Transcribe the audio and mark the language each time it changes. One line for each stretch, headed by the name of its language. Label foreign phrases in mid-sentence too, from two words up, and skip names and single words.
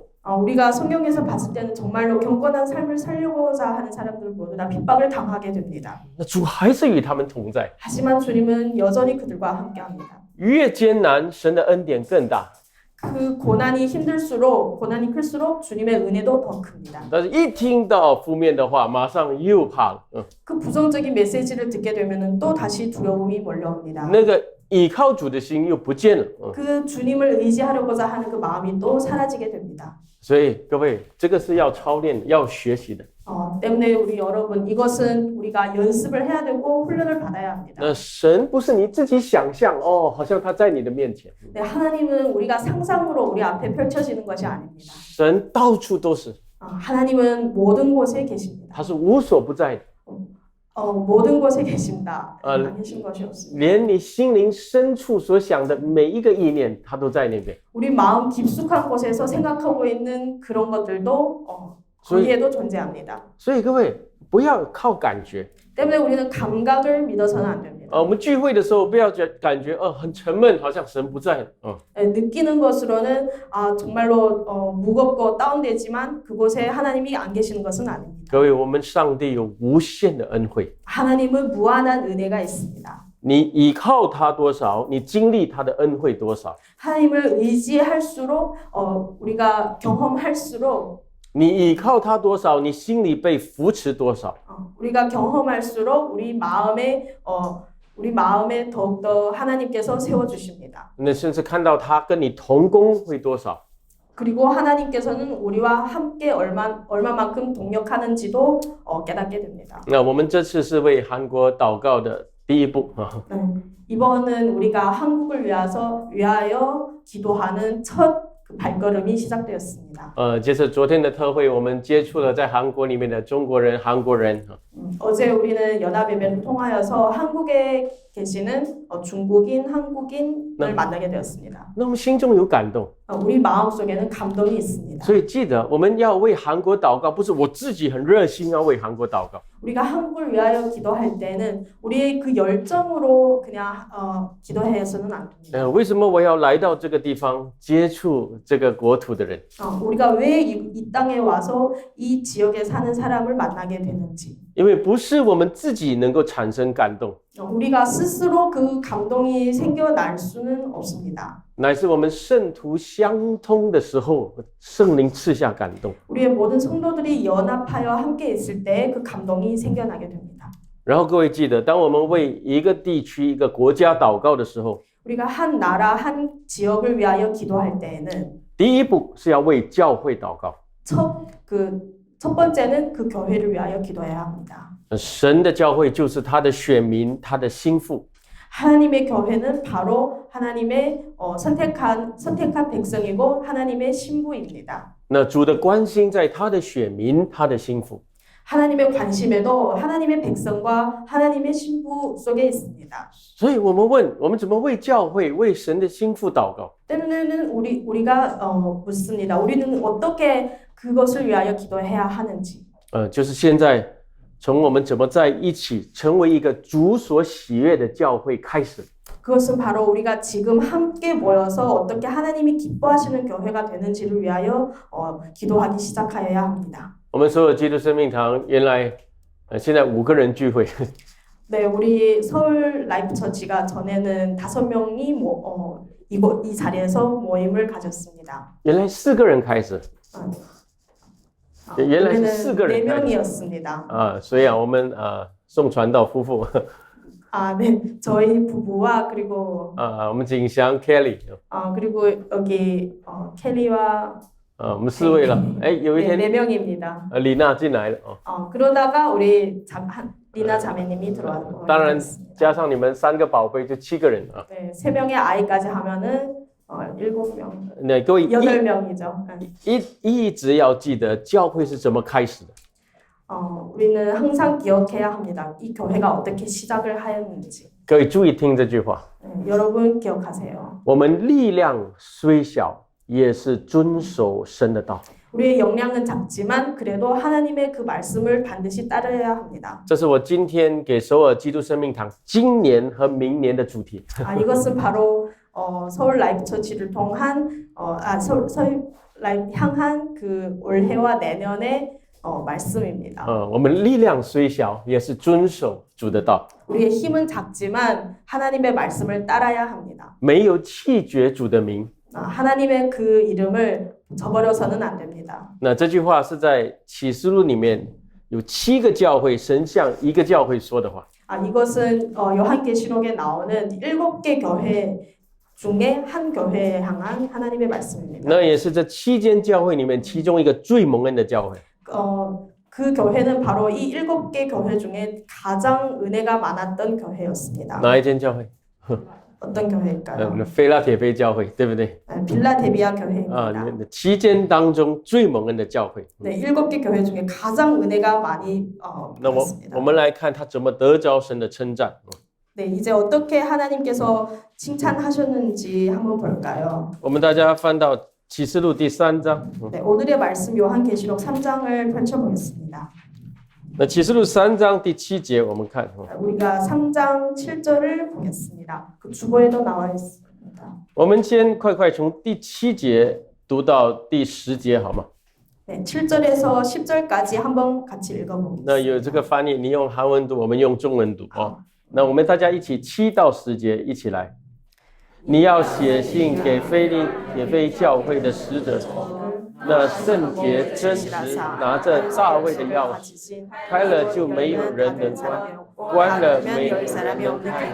Korean: 우리가 성경에서 봤을 때는 정말로 경건한 삶을 살려고자 하는 사람들 모두 다 핍박을 당하게 됩니다.
Chinese: 那主还是与他们同在。
Korean: 하지만 주님은 여전히 그들과 함께합니다.
Chinese: 越艰难，神的恩典更大。
Korean: 그 고난이 클수록 주님의 은혜도 더 큽니다.
Chinese: 但是一听到负面的话，马上又怕了。
Korean: 그 부정적인 메시지를 듣게 되면은 또 다시 두려움이 몰려옵니다.
Chinese: 那个倚靠主的心又不见了。
Korean: 그 주님을 의지하려고자 하는 그 마음이 또 사라지게 됩니다.
Chinese: 所以各位，这个是要操练、要学习的。
Korean: 때문에 우리 여러분 이것은 우리가 연습을 해야 되고 훈련을 받아야 합니다.
Chinese: 那神不是你自己想象好像他在你的面前。
Korean: 네, 하나님은 우리가 상상으로 우리 앞에 펼쳐지는 것이 아닙니다.
Chinese: 神到处都是，
Korean: 하나님은 모든 곳에 계십니다.
Chinese: 他是无所不在的，
Korean: 모든 곳에 계십니다. 안 계신 것이 없습니다.
Chinese: 连你心灵深处所想的每一个意念，他都在那边。
Korean: 우리 마음 깊숙한 곳에서 생각하고 있는 그런 것들도 거기에도 존재합니다.
Chinese: 所以各位不要靠感觉。
Korean: 때문에 우리는 감각을 믿어서는 안 됩니다.
Chinese: 我们聚会的时候不要感觉很沉闷，好像神不在。
Korean: 느끼는 것으로는 정말로 무겁고 다운되지만 그곳에 하나님이 안 계시는 것은 아닙니다.
Chinese: 各位，我们上帝有无限的恩惠，
Korean: 하나님은 무한한 은혜가 있습니다.
Chinese: 你依靠他多少，你经历他的恩惠多少。
Korean: 하나님을 의지할수록 우리가 경험할수록
Chinese: 你依靠他多少，你心里被扶持多少。
Korean: 우리가 경험할수록 우리 마음에 더욱더 하나님께서 세워 주십니다.
Chinese: 那甚至看到他跟你同工会多少。
Korean: 그리고 하나님께서는 우리와 함께 얼마만큼 동력하는지도 깨닫게 됩니다.
Chinese: 那我们这次是为韩国祷告的第一步啊。
Korean: 이번은 우리가 한국을 위하여 기도하는 첫 그 발걸음이 시작되었습니다.
Chinese: 接着昨天的特会，我们接触了在韩国里面的中国人、韩国人。
Korean: 어제 우리는 연합예배를 통하여서 한국에 계시는 중국인, 한국인을 만나게 되었습니다.
Chinese: 那我们心中有感动，
Korean: 우리 마음속에는 감동이 있습니다.
Chinese: 所以记得我们要为韩国祷告，不是我自己很热心要为韩国祷告。
Korean: 우리가 한국을 위하여 기도할 때는 우리의 그 열정으로 그냥 기도해서는 안 됩니다.
Chinese: 为什么我要来到这个地方接触这个国土的人？
Korean: 우리가 왜 이 땅에 와서 이 지역에 사는 사람을 만나게 되는지.
Chinese: 因为不是我们自己能够产生感动，
Korean: 우리가 스스로 그 감동이 생겨날 수는 없습니다.
Chinese: 乃是我们圣徒相通的时候，圣灵赐下感动。
Korean: 우리의 모든 성도들이 연합하여 함께 있을 때 그 감동이 생겨나게 됩니다.
Chinese: 然后各位记得，当我们为一个地区、一个国家祷告的时候，
Korean: 우리가 한 나라, 한 지역을 위하여 기도할 때에는
Chinese: 第一步是要为教会祷告。
Korean: 첫 번째는 그 교회를 위하여 기도해야 합니다.
Chinese: 神的教会就是他的选民，他的心腹。
Korean: 하나님의 교회는 바로 하나님의 선택한 백성이고 하나님의 신부입니다.
Chinese: 那主的关心在他的选民，他的心腹。
Korean: 하나님의 관심에도 하나님의 백성과 하나님의 신부 속에 있습니다.
Chinese: 所以我们问，我们怎么为教会、为神的心腹祷告？
Korean: 때로는 우리가 묻습니다. 우리는 어떻게 그것을 위하여 기도해야 하는지.
Chinese: 就是现在从我们怎么在一起成为一个主所喜悦的教会开始。
Korean: 그것은 바로 우리가 지금 함께 모여서 어떻게 하나님이 기뻐하시는 교회가 되는지를 위하여 기도하기 시작하여야 합니다.
Chinese: 我们所有基督生命堂原来现在5个人聚会，
Korean: 네, 우리 서울 라이프 처치가 전에는 5명이 이 자리에서 모임을 가졌습니다.
Chinese: 原来4个人开始，原来是4个人开始
Korean: 4명이었습니다.
Chinese: 所以我们宋传道夫妇，
Korean: 네, 저희 부부와 그리고
Chinese: 我们景祥 Kelly，
Korean: 그리고 여기 켈리와
Chinese: 我们4位了。有一天
Korean: 4명입니다.
Chinese: 李娜进来了。
Korean: 그러다가 우리 리나 자매님이 들어왔고
Chinese: 当然加上你们3个宝贝就7个人啊。
Korean: 네, 3명의 아이까지 하면은 7명,
Chinese: 那各位
Korean: 8명이죠.
Chinese: 一直要记得教会是怎么开始的。
Korean: 우리는 항상 기억해야 합니다. 이 교회가 어떻게 시작을 하였는지.
Chinese: 各位注意听这句话，
Korean: 여러분 기억하세요.
Chinese: 我们力量虽小，也是遵守神的道。
Korean: 우리의 역량은 작지만 그래도 하나님의 그 말씀을 반드시 따라야 합니다.
Chinese: 这是我今天给首尔基督生命堂今年和明年的主题。
Korean: 이것은 바로 서울 라이프 처치를 통한 서울 라이프 향한 그 올해와 내년의 말씀입니다.
Chinese: 我们力量虽小，也是遵守主的道。
Korean: 우리의 힘은 작지만 하나님의 말씀을 따라야 합니다.
Chinese: 没有弃绝主的名。
Korean: 하나님의 그 이름을 저버려서는 안 됩니다.
Chinese: 那这句话是在启示录里面有7个教会，神向一个教会说的话。
Korean: 이것은 요한계시록에 나오는 7개 교회 중에 한 교회에 향한 하나님의 말씀입니다.
Chinese: 那也是这7间教会里面其中一个最蒙恩的教会。
Korean: 그 교회는 바로 이 7개 교회 중에 가장 은혜가 많았던 교회였습니다.
Chinese: 哪一间教会？
Korean: 어떤 교회일까요?
Chinese: 菲拉铁菲教会，对不对？
Korean: 빌라데비아 교회입니다.
Chinese: 7 间当中最蒙恩的教会。
Korean: 네, 7개 교회 중에 가장 은혜가 많이
Chinese: 那我
Korean: 받았습니다.
Chinese: 们来看他怎么得着神的称赞。
Korean: 네, 이제 어떻게 하나님께서 칭찬하셨는지 한번 볼까요?
Chinese: 我们大家翻到启示录第3章。
Korean: 네, 오늘의 말씀 요한계시록 3장을 펼쳐보겠습니다.
Chinese: 那启示录3章第7节，我们看。
Korean: 우리가 3장 7절을 보겠습니다. 그 주보에도 나와 있습니다.
Chinese: 我们先快快从第7节读到第10节，好吗？
Korean: 네, 7절에서 10절까지 한번 같이 읽어보겠습니다.
Chinese: 那有这个翻译，你用韩文读，我们用中文读哦。 那我们大家一起7到10节一起来。你要写信给腓教会的使者，那圣洁真实拿着大卫的钥匙，开了就没有人能关，关了没有人能开。